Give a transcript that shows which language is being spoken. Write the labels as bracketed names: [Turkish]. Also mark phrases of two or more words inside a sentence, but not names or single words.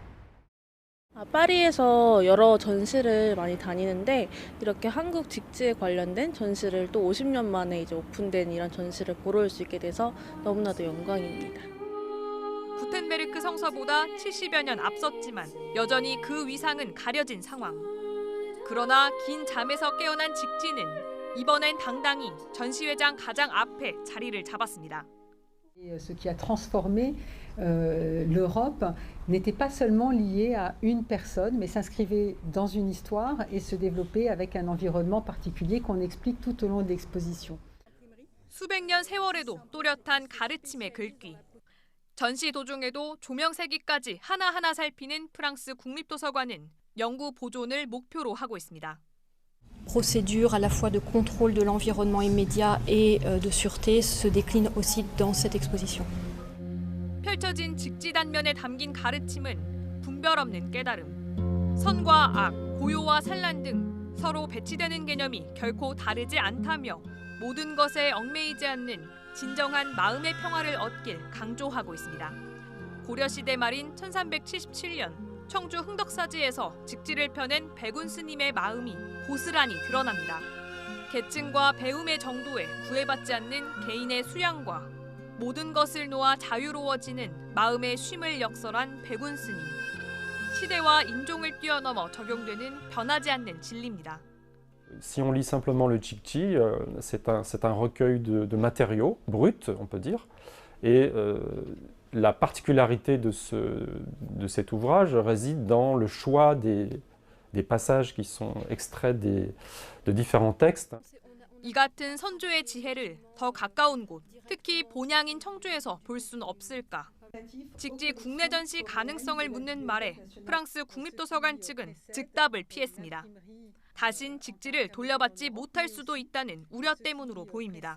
[Korean] 파리에서 여러 전시를 많이 다니는데 이렇게 한국 직지에 관련된 전시를 또 50년 만에 이제 오픈된 이런 전시를 보러 올 수 있게 돼서 너무나도 영광입니다. 구텐베르크 성서보다 70여 년 앞섰지만 여전히 그 위상은 가려진 상황. 그러나 긴 잠에서 깨어난 직지는 이번엔 당당히 전시회장 가장 앞에 자리를 잡았습니다. [French] Ce qui a transformé l'Europe n'était pas seulement lié à une personne, mais s'inscrivait dans une histoire et se développait avec un environnement particulier qu'on explique tout au long de l'exposition. [Korean] 수백 년 세월에도 또렷한 가르침의 글귀. 전시 도중에도 조명세기까지 하나하나 살피는 프랑스 국립도서관은 연구 보존을 목표로 하고 있습니다. [French] Procédure à la fois de contrôle de l'environnement immédiat et de sûreté se décline aussi dans cette exposition. [Korean] 펼쳐진 직지 단면에 담긴 가르침은 분별 없는 깨달음. 선과 악, 고요와 산란 등 서로 배치되는 개념이 결코 다르지 않다며 모든 것에 얽매이지 않는 진정한 마음의 평화를 얻길 강조하고 있습니다. 고려시대 말인 1377년 청주 흥덕사지에서 직지를 펴낸 백운 스님의 마음이 고스란히 드러납니다. 계층과 배움의 정도에 구애받지 않는 개인의 수양과 모든 것을 놓아 자유로워지는 마음의 쉼을 역설한 백운 스님. 시대와 인종을 뛰어넘어 적용되는 변하지 않는 진리입니다. [French] Si on lit simplement le Jikji, c'est un recueil de matériaux bruts, on peut dire, et la particularité de cet ouvrage réside dans le choix des passages qui sont extraits de différents textes. [Korean] 이 같은 선조의 지혜를 더 가까운 곳, 특히 본향인 청주에서 볼 수는 없을까? 직지 국내 전시 가능성을 묻는 말에 프랑스 국립도서관 측은 즉답을 피했습니다. 다신 직지를 돌려받지 못할 수도 있다는 우려 때문으로 보입니다.